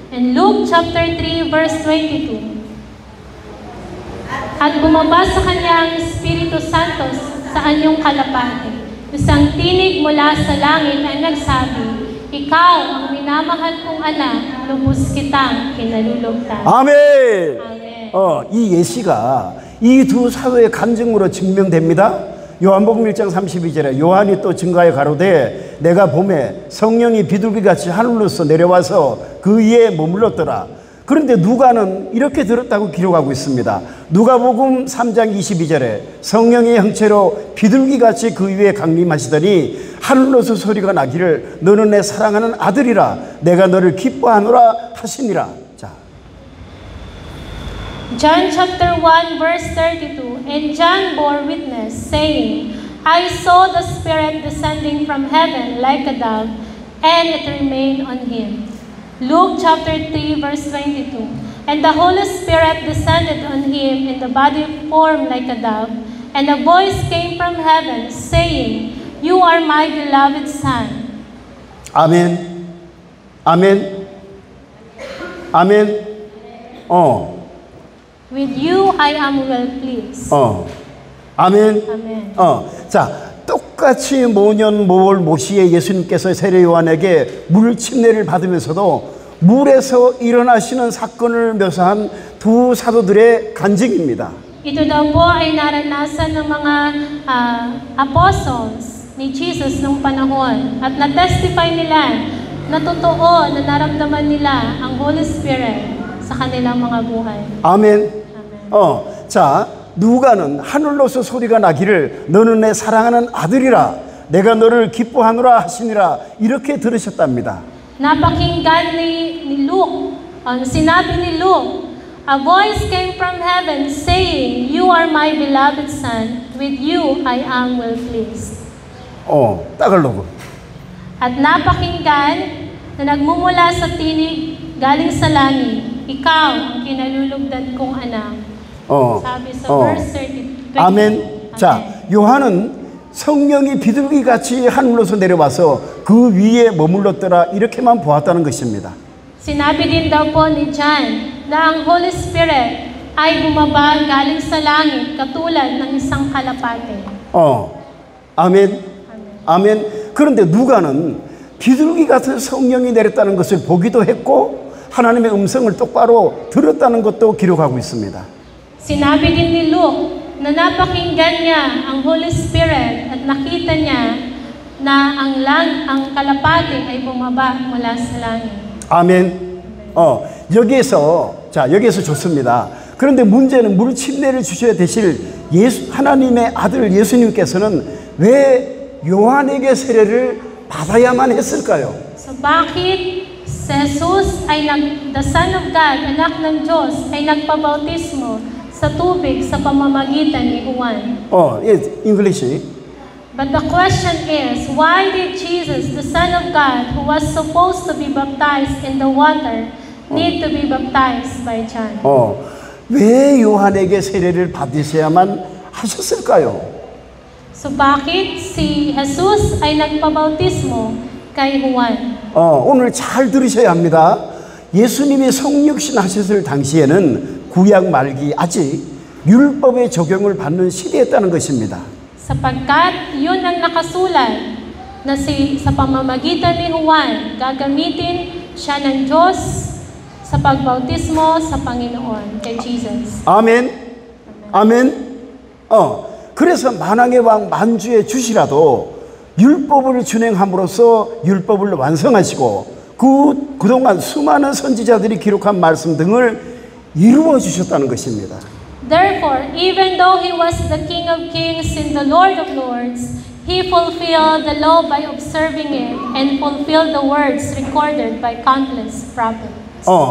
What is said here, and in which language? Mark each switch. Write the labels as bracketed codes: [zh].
[en] And Luke chapter 3 verse 22. [tl] At bumaba sa Kanya ang Espiritu Santo sa anyong kalapate. Isang tinig mula sa langit ay nagsabi, Ikaw ang minamahal kong anak, lubos kitang kinalulugtan. [ko] 아멘. [en] Amen. [ko] 이 예시가 이 두 사도의 간증으로 증명됩니다. 요한복음 1장 32절에 요한이 또 증가해 가로되 내가 봄에 성령이 비둘기같이 하늘로서 내려와서 그 위에 머물렀더라. 그런데 누가는 이렇게 들었다고 기록하고 있습니다. 누가복음 3장 22절에 성령의 형체로 비둘기같이 그 위에 강림하시더니 하늘로서 소리가 나기를 너는 내 사랑하는 아들이라 내가 너를 기뻐하노라 하시니라. 자, [en] John chapter 1 verse 32. And John bore witness, saying, I saw the Spirit descending from heaven like a dove, and it remained on him. Luke chapter 3 verse 22. And the Holy Spirit descended on him in the body form like a dove, and a voice came from heaven, saying, You are my beloved Son. [ko] 아멘. 아멘. 아멘. [en] With you I am well pleased. [ko] 아멘. [en] Amen. [ko] 자, 똑같이 모년 모월 모시에 예수님께서 세례 요한에게 물 침례를 받으면서도 물에서 일어나시는 사건을 묘사한 두 사도들의 간증입니다. [tl] Ito daw po ay naranasan ng mga apostles ni Jesus nung panahon at na-testify nila na totoo na naramdaman nila ang Holy Spirit sa kanilang mga buhay. [ko] 아멘. 자, 누가는 하늘로서 소리가 나기를 너는 내 사랑하는 아들이라 내가 너를 기뻐하노라 하시니라 이렇게 들으셨답니다. [tl] Napakinggan ni Luke, sinabi ni Luke, [en] a voice came from heaven saying, You are my beloved Son, with you I am well pleased. [ko] 따갈로그. [tl] At napakinggan na nagmumula sa tinig galing sa langit, Ikaw ang kinalulugdan kong anak. [ko] 사비 verse 30. 아멘. 자, 요한은 성령이 비둘기같이 하늘로서 내려와서 그 위에 머물렀더라 이렇게만 보았다는 것입니다. [tl] Sinabi din daw po ni John na ang Holy Spirit ay bumaba galing sa langit katulad ng isang kalapate. [ko] 아멘. 아멘. 그런데 누가는 비둘기 같은 성령이 내렸다는 것을 보기도 했고 하나님의 음성을 똑바로 들었다는 것도 기록하고 있습니다. [tl] Sinabi din ni Luke na napakinggan niya ang Holy Spirit at nakita niya na ang kalapate ay bumaba mula sa langit. [ko] 아멘. 여기에서 좋습니다. 그런데 문제는 물 침례를 주셔야 되실 하나님의 아들 예수님께서는 왜 요한에게 세례를 받아야만 했을까요? [tl] So bakit si Jesus ay [en] the Son of God, [tl] anak ng Diyos, ay nagpabautismo sa tubig sa pamamagitan ni Juan? [en] English. But the question is, why did Jesus, the Son of God, who was supposed to be baptized in the water, need to be baptized by John? [ko] 왜 요한에게 세례를 받으셔야만 하셨을까요? [tl] So bakit si Jesus ay nagpabautismo kay Juan? [ko] 오늘 잘 들으셔야 합니다. 예수님이 성육신 하셨을 당시에는 구약 말기 아직 율법의 적용을 받는 시대였다는 것입니다. [tl] Sapagkat yun ang nakasulat na sa pamamagitan ni Juan, gagamitin siya ng Diyos sa pagbautismo sa Panginoon, kay Jesus. [ko] 아멘. 아멘. 그래서 만왕의 왕 만주의 주시라도 율법을 준행함으로써 율법을 완성하시고 그동안 수많은 선지자들이 기록한 말씀 등을 이루어 주셨다는 것입니다. [en] Therefore, even though he was the King of Kings and the Lord of Lords, he fulfilled the law by observing it and fulfilled the words recorded by countless prophets.